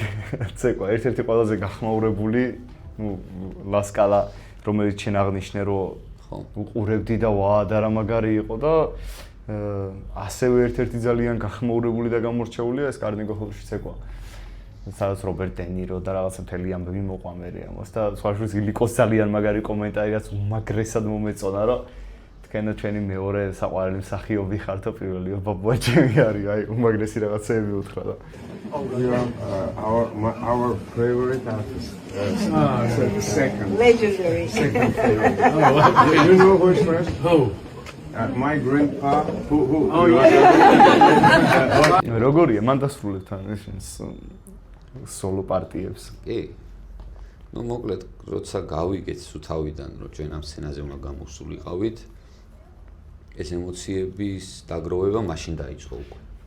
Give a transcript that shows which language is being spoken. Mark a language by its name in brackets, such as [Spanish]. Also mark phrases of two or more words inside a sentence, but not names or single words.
[Georgian] ცეკვა, ერთ-ერთი ყველაზე გახმაურებული, ლასკალა, რომელიც შენ აღნიშნე, რომ უყურებდი და ვა და რა მაგარი იყო და ასევე ერთ-ერთი ძალიან გახმაურებული და გამორჩეულია ეს კარნეგი ჰოლში ცეკვა. სადაც რობერტ დე ნირო და რაღაცა მთელი ამბები მოყვა მერე ამას და სხვა შორის ლიკოს ძალიან მაგარი კომენტარი რაც უმაგრესად მომეწონა რომ თქვენ ჩვენი მეორე საყვარელი მსახიობი ხართო პირველი ბაბუა ჩემი არის აი უმაგრესი რაღაცეები უთხრა და [English] our favorite artist second legendary second favorite you know who is first my grandpa who [Georgian] როგორია მან დასრულებთან ეს სოლო პარტიებს. კი. ნუ მოკლედ, როცა გავიგეთ სუთავიდან, რომ ჩვენ ამ სცენაზე უნდა გამოსულიყავით, ეს ემოციების დაგროვება მაშინ დაიწყო უკვე.